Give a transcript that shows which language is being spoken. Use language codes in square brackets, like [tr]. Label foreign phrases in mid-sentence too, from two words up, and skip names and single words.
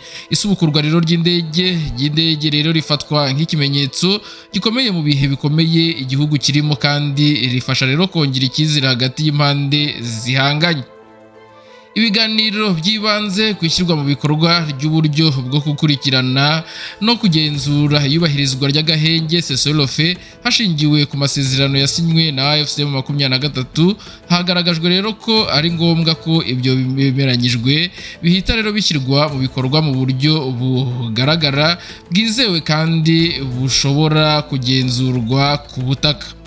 [rw] Isubukurwa rero ry'indege rero rifatwa nk'ikimenyetso gikomeye mu bihe bikomeye igihugu kirimo kandi rifasha rero kongera icyizere hagati y'impande zihanganye. Ibiganiro byibanze kwishyirwa mu bikorwa ry'uburyo bwo gukurikirana no kugenzura iyubahirizwa ry'agahenge cessez-le-feu hashingiwe ku masezerano yasinywe na AFC M23. Hagaragajwe rero ko ari ngombwa ko ibyo bimeranyijwe bihita rero bishyirwa mu bikorwa mu buryo bugaragara, bwizewe kandi bushobora kugenzurwa ku butaka.